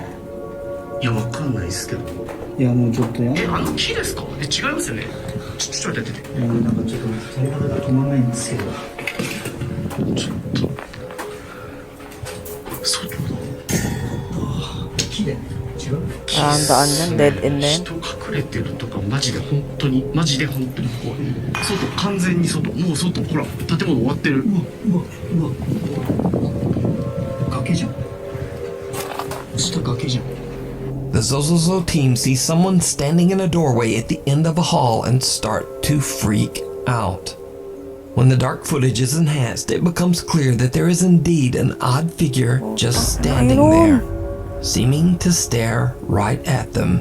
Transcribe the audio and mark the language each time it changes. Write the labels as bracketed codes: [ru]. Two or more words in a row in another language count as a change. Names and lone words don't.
[ja] いや、わかんないですけど。いや、もうちょっとや。木ですか？違いますよね。ちょっと待って。なんかちょっと鳥肌が止まらないんですけど。ちょっと。外だ。木で。違う。 [tl] Daan yan, [en] dead end [tl] na yan. [ja] 人隠れてるとかマジで本当に怖い。外、完全に外。もう外、ほら、建物終わってる。うわ。崖じゃん。下崖じゃん。 [en] The Zozozo team sees someone standing in a doorway at the end of a hall and start to freak out. When the dark footage is enhanced, it becomes clear that there is indeed an odd figure just standing there, seeming to stare right at them.